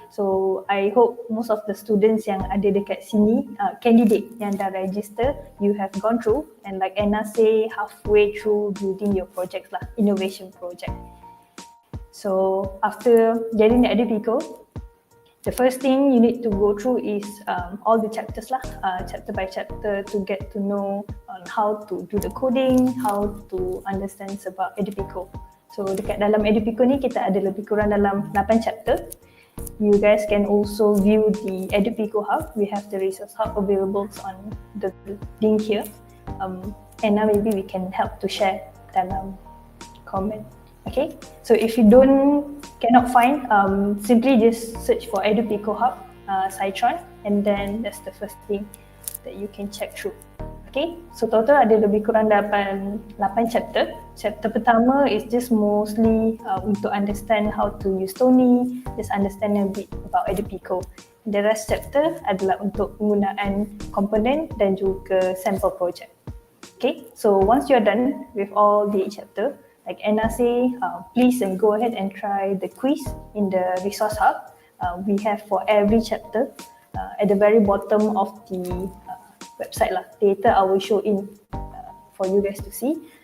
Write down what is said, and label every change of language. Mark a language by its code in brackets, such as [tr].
[en] So I hope most of the students [ms] yang ada dekat sini, candidate yang dah register, [en] you have gone through, and like Anna say, halfway through building your projects lah, innovation project. So after getting the Edupico, the first thing you need to go through is all the chapters lah, chapter by chapter, to get to know on how to do the coding, how to understand about Edupico. [ms] So dekat dalam Edupico ni kita ada lebih kurang dalam 8 chapter. [en] You guys can also view the Edupico hub. We have the resource hub available on the link here. And now maybe we can help to share dalam comment. Okay, so if you cannot find, simply just search for Edupico hub, Cytron, and then that's the first thing that you can check through. [ms] Okay, so total ada lebih kurang 8 chapter. Chapter pertama [en] is just mostly untuk understand how to use Tony, just understand a bit about Edupico. The rest chapter [ms] adalah untuk penggunaan komponen dan juga sample project. [en] Okay, so once you're done with all the chapter, like Anna say, please go ahead and try the quiz in the resource hub. We have for every chapter at the very bottom of the website lah. Later I will show in for you guys to see.